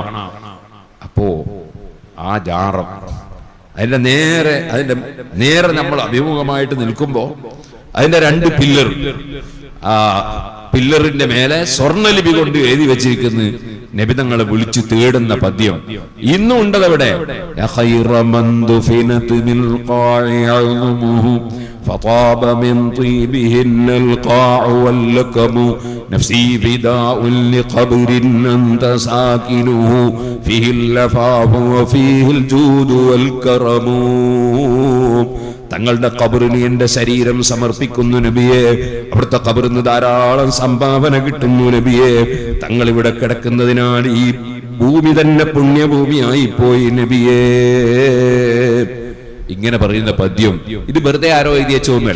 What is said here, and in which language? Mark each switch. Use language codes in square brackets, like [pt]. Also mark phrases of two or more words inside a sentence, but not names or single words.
[ml] അപ്പോ ആ ജാറം അതിന്റെ നേരെ നമ്മൾ അഭിമുഖമായിട്ട് നിൽക്കുമ്പോ അതിന്റെ രണ്ട് പില്ലർ, ആ പില്ലറിന്റെ മേലെ സ്വർണ്ണലിപി കൊണ്ട് എഴുതി വെച്ചിരിക്കുന്ന നബി തങ്ങളെ വിളിച്ചു തേടുന്ന പദ്യം ഇന്നും ഉണ്ടതവിടെ. [ar] فطاب من طيبهن القاع واللكم نفسي فداء لقبر أنت ساكنه فيه اللفاف وفيه الجود والكرم. [ml] തങ്ങളുടെ ഖബറിന് എന്റെ ശരീരം സമർപ്പിക്കുന്നു നബിയെ. അവിടുത്തെ ഖബറിന് ധാരാളം സംഭാവന കിട്ടുന്നു നബിയെ. തങ്ങൾ ഇവിടെ കിടക്കുന്നതിനാൽ ഈ ഭൂമി തന്നെ പുണ്യഭൂമിയായി പോയി നബിയേ. ഇങ്ങനെ പറയുന്ന പദ്യം ഇത് വെറുതെ ആരോ എഴുതി വെച്ചൊന്നുമല്ല.